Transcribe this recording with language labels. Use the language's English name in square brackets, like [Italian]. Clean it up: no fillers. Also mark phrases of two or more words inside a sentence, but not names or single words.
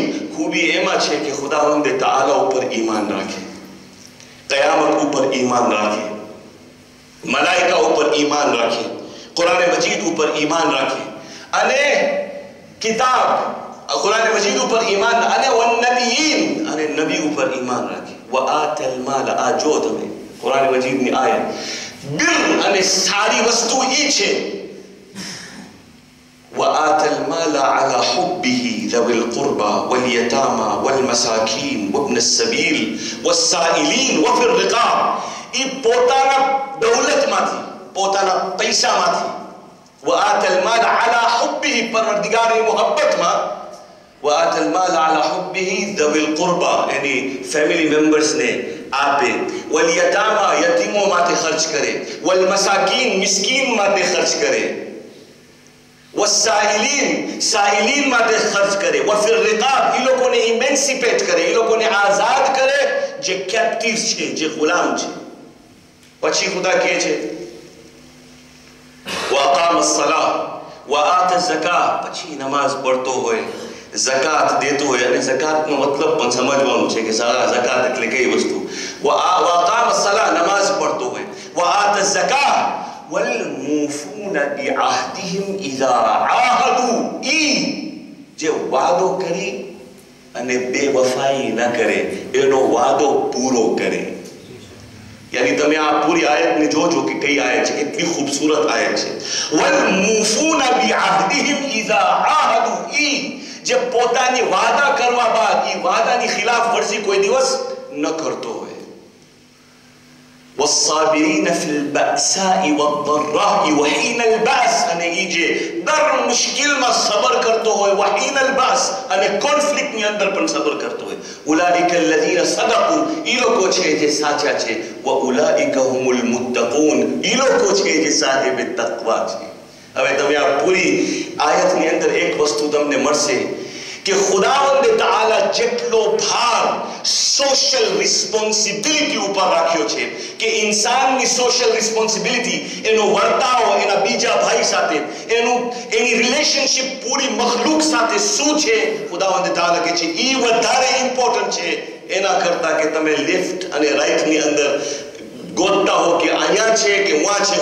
[Gujarati] ખૂબી એમાં છે કે ખુદાવંદ તઆલા ઉપર ઈમાન રાખે, કયામત ઉપર ઈમાન રાખે, મલાઈકા ઉપર ઈમાન રાખે, કુરાન મજીદ ઉપર ઈમાન રાખે, અને કિતાબ કુરાન મજીદ ઉપર ઈમાન, અને વન નબિયીન અને નબી ઉપર ઈમાન રાખે. [Arabic] وآتى المال, [Gujarati] આ જો તમે કુરાન મજીદની આયત, બિર અને સારી વસ્તુ ઈ છે. [Arabic] وآتى المال على حبه ذوي القربى واليتامى والمساكين وابن السبيل والسائلين وفي الرقاب. [Gujarati] ઈ પોતાના દૌલતમાંથી, પોતાના પૈસામાંથી, [Arabic] وآتى المال على حبه [Gujarati] પરવરદિગારની મોહબ્બતમાં, [Arabic] وآتى المال على حبه ذوي القربى [Gujarati] यानी [English] family members [Gujarati] આપે, واليتامى યતીમો માટે ખર્ચ કરે, والمساكين મિસ્કીન માટે ખર્ચ કરે, والسائلين સાઇલીન માટે ખર્ચ કરે, [Arabic] وفي الرقاب [Gujarati] ઈ લોકોને ઇમેન્સિપેટ કરે, ઈ લોકોને આઝાદ કરે જે કેપ્ટિવ છે, જે ગુલામ છે. પછી ખુદા કહે છે [Arabic] وأقام الصلاة وآتى الزكاة, [Gujarati] પછી નમાઝ પડતો હોય, ઝકાત દેતો હોય, અને ઝકાતનો મતલબ પણ સમજવાનું છે કે ઝકાત એટલે કઈ વસ્તુ. [Arabic] وأقام الصلاة [Gujarati] નમાઝ પડતો હોય, [Arabic] وآتى الزكاة والموفون بعهدهم إذا عاهدوا, [Gujarati] ઈ જે વાદો કરી અને બેવફાઈ ન કરે, એનો વાદો પૂરો કરે. यानी તમે આ પૂરી આયતને જોજો કે કઈ આયત છે, કેટલી ખૂબસૂરત આયત છે. [Arabic] والموفون بعهدهم إذا عاهدوا, [Gujarati] ઈ જે પોતાની વાદા કરવા બાદ ઈ વાદાની ખિલાફ વર્જી કોઈ દિવસ ન કરતો હોય. [Arabic] والصابرين في البأساء والضراء وحين البأس, [Gujarati] અને ઈ જે દર મુશ્કિલમાં સબર કરતો હોય, [Arabic] وحين البأس [Gujarati] અને કોન્ફ્લિક્ટની અંદર પણ સબર કરતો હોય. [Arabic] أولئك الذين صدقوا, [Gujarati] ઈ લોકો છે જે સાચા છે. [Arabic] وأولئك هم المتقون, [Gujarati] ઈ લોકો છે જે સાહેબ તકવા છે. હવે તમે આ પૂરી આયતની અંદર એક વસ્તુ તમને મળશે કે ખુદાવંદ તઆલા જેટલો ભાર [English] social responsibility [Gujarati] ઉપર રાખ્યો છે, કે ઇન્સાનની [English] social responsibility, [Gujarati] એનો વર્તાવ એના બીજા ભાઈ સાથે, એની રિલેશનશિપ પૂરી મખલુક સાથે શું છે, ખુદાવંદ તઆલા કહે છે ઈ વધારે ઇમ્પોર્ટન્ટ છે એના કરતા કે તમે લેફ્ટ અને રાઈટની અંદર ગોતતા હો કે અહીંયા છે કે વहाँ છે.